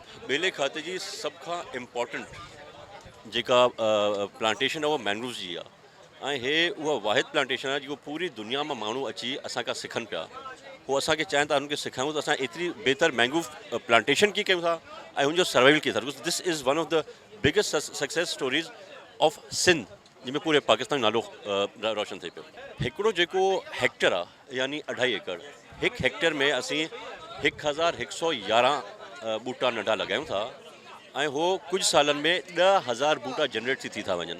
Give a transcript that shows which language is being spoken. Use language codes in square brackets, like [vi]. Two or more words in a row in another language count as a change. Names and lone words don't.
[sd] बेले खाते जी सभ खां इम्पॉर्टेंट जेका प्लांटेशन आहे उहा मैंग्रोव्स जी आहे। ऐं हे उहा वाहिद प्लांटेशन आहे जेको पूरी दुनिया मां माण्हू अची असां खां सिखनि पिया। उहो असांखे चाहिनि था हुनखे सेखारियूं त असां एतिरी बहितर [en] mangrove plantation [sd] कीअं कयूं था ऐं हुनजो सर्वाइवल कीअं था। [en] this is one of the biggest success stories of Sindh, [sd] जंहिंमें पूरे पाकिस्तान नालो रोशन थिए पियो। हिकिड़ो जेको हेक्टर आहे यानी 2.5 एकड़, हिकु हेक्टर में असीं 1111 ॿूटा नंढा लॻायूं था ऐं उहो कुझु सालनि में 10,000 ॿूटा जनरेट थी था वञनि।